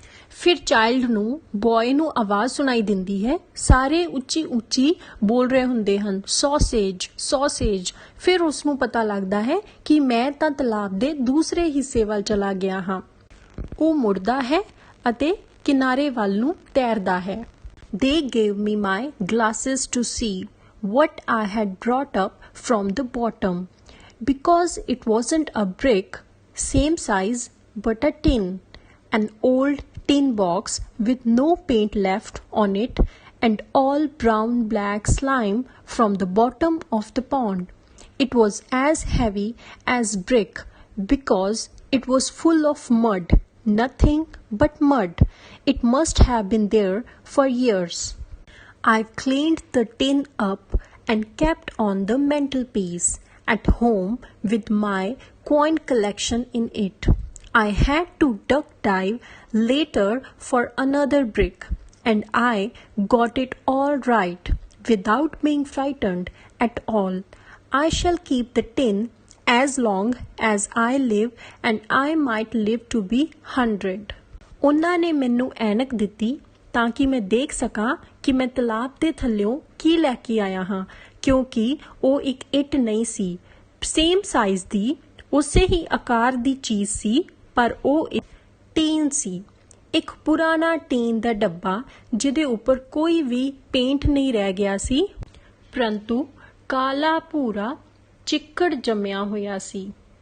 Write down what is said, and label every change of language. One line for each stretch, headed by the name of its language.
Punjabi: ਫਿਰ ਚਾਈਲਡ ਨੂੰ ਬॉय ਨੂੰ ਆਵਾਜ਼ ਸੁਣਾਈ ਦਿੰਦੀ ਹੈ, ਸਾਰੇ ਉੱਚੀ ਉੱਚੀ ਬੋਲ ਰਹੇ ਹੁੰਦੇ ਹਨ, ਸੌਸੇਜ ਸੌਸੇਜ। ਫਿਰ ਉਸ ਨੂੰ ਪਤਾ ਲੱਗਦਾ ਹੈ ਕਿ ਮੈਂ ਤਾਂ ਤਲਾਬ ਦੇ ਦੂਸਰੇ ਹਿੱਸੇ ਵੱਲ ਚਲਾ ਗਿਆ ਹਾਂ। ਉਹ ਮੁੜਦਾ ਹੈ ਅਤੇ ਕਿਨਾਰੇ ਵੱਲ ਨੂੰ ਤੈਰਦਾ ਹੈ।
English: They gave me my glasses to see what I had brought up from the bottom, because it wasn't a brick, same size but a tin, an old tin box with no paint left on it and all brown black slime from the bottom of the pond. It was as heavy as brick because it was full of mud, nothing but mud. It must have been there for years. I cleaned the tin up and kept on the mantelpiece at home with my coin collection in it. I had to duck dive later for another brick, and I got it all right without being frightened at all. I shall keep the tin as long as I live, and I might live to be 100.
Punjabi: ਉਹਨਾਂ ਨੇ ਮੈਨੂੰ ਐਨਕ ਦਿੱਤੀ ਤਾਂ ਕਿ ਮੈਂ ਦੇਖ ਸਕਾਂ ਕਿ ਮੈਂ ਤਲਾਬ ਦੇ ਥੱਲਿਓਂ ਕੀ ਲੈ ਕੇ ਆਇਆ ਹਾਂ, ਕਿਉਂਕਿ ਉਹ ਇੱਕ ਇੱਟ ਨਹੀਂ ਸੀ,
English: same size
Punjabi: ਦੀ, ਉਸੇ ਹੀ ਆਕਾਰ ਦੀ ਚੀਜ਼ ਸੀ, ਪਰ ਉਹ ਇੱਕ ਟੀਨ ਸੀ, ਇੱਕ ਪੁਰਾਣਾ ਟੀਨ ਦਾ ਡੱਬਾ ਜਿਹਦੇ ਉੱਪਰ ਕੋਈ ਵੀ ਪੇਂਟ ਨਹੀਂ ਰਹਿ ਗਿਆ ਸੀ, ਪਰੰਤੂ ਕਾਲਾ ਭੂਰਾ ਚਿੱਕੜ ਜੰਮਿਆ ਹੋਇਆ ਸੀ।